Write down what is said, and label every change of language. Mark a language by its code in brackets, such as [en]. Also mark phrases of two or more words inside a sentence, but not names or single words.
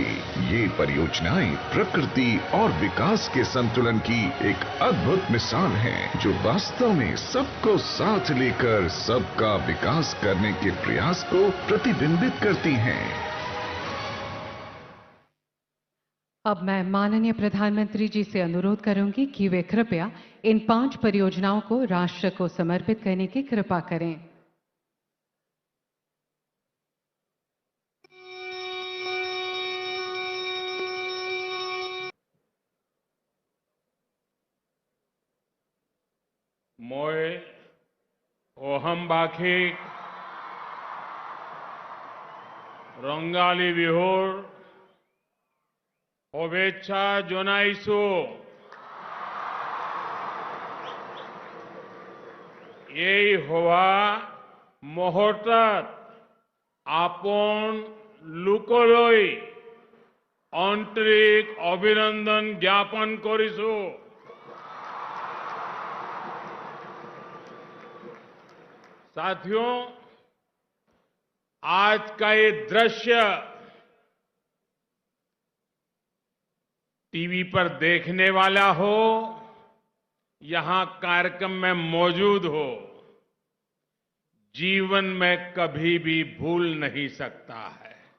[hi] ये परियोजनाएं प्रकृति और विकास के संतुलन की एक अद्भुत मिसाल है, जो वास्तव में सबको साथ लेकर सबका विकास करने के प्रयास को प्रतिबिंबित करती हैं। अब मैं माननीय प्रधानमंत्री जी से अनुरोध करूंगी कि वे कृपया इन 5 परियोजनाओं को राष्ट्र को समर्पित करने की कृपा करें। [as] মই অহমবাসীক ৰংগালী বিহুৰ শুভেচ্ছা জনাইছো। এই হোৱা মুহূৰ্তত আপোন লোকলৈ আন্তৰিক অভিনন্দন জ্ঞাপন কৰিছো। [hi] साथियों, आज का ये दृश्य टीवी पर देखने वाला हो, यहां कार्यक्रम में मौजूद हो, जीवन में कभी भी भूल नहीं सकता है।